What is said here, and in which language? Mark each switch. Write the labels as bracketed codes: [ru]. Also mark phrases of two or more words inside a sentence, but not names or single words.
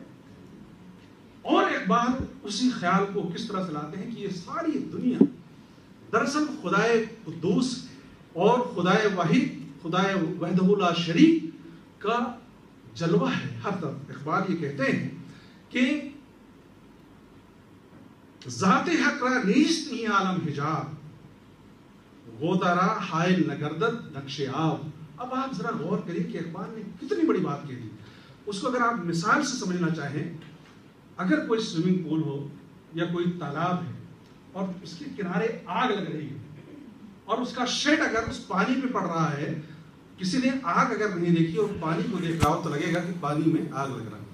[ur] اور ایک بار اسی خیال کو کس طرح سے لاتے ہیں کہ یہ ساری دنیا دراصل خدائے قدوس اور خدائے واحد، خدائے [ar] وحدہ لا شریک [ur] کا جلوہ ہے ہر طرف. اقبال یہ کہتے ہیں کہ [fa] ذات حق را نیست این عالم حجاب، غوطہ را حائل نگردد نقش آب. [ur] اب آپ ذرا غور کریں کہ اقبال نے کتنی بڑی بات کہی دی. اس کو اگر آپ مثال سے سمجھنا چاہیں، اگر کوئی سوئمنگ پول ہو یا کوئی تالاب ہے اور اس کے کنارے آگ لگ رہی ہے اور اس کا شیڈ اگر اس پانی میں پڑ رہا ہے، کسی نے آگ اگر نہیں دیکھی اور پانی کو دیکھ رہا ہو تو لگے گا کہ پانی میں آگ لگ رہا ہے.